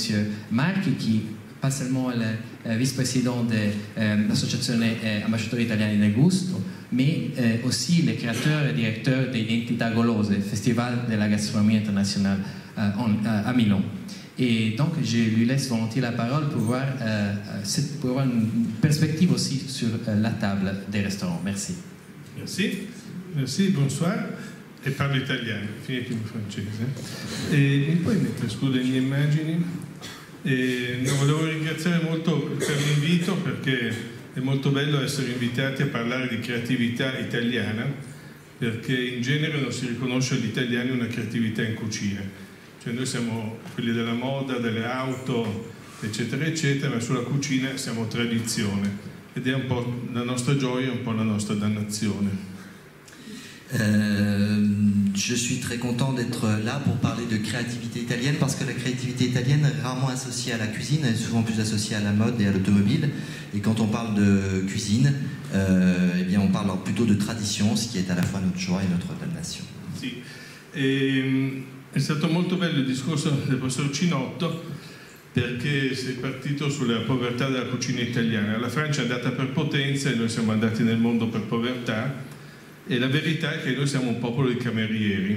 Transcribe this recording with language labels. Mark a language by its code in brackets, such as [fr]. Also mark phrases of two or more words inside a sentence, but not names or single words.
[fr] Marchi, qui pas seulement le vice-président de l'associazione Ambasciatori Italiani del Gusto, mais aussi le créateur et directeur de Identità Golose, Festival de la gastronomie internationale à Milan. Et donc, je lui laisse volontiers la parole pour avoir une perspective aussi sur la table des restaurants. Merci. Merci, bonsoir. [it] E parlo italiano, finiti in francese. Mi puoi mettere su le mie immagini? Volevo ringraziare molto per l'invito, perché è molto bello essere invitati a parlare di creatività italiana, perché in genere non si riconosce agli italiani una creatività in cucina. Cioè noi siamo quelli della moda, delle auto, eccetera, eccetera, ma sulla cucina siamo tradizione, ed è un po' la nostra gioia, un po' la nostra dannazione. [fr] Je je suis très content d'être là pour parler de créativité italienne, parce que la créativité italienne est rarement associée à la cuisine, elle est souvent plus associée à la mode et à l'automobile. Et quand on parle de cuisine, eh bien on parle plutôt de tradition, ce qui est à la fois notre joie et notre damnation. [it] Sì. È stato molto bello il discorso del professor Cinotto, perché si è partito sulla povertà della cucina italiana. La Francia è andata per potenza e noi siamo andati nel mondo per povertà, e la verità è che noi siamo un popolo di camerieri.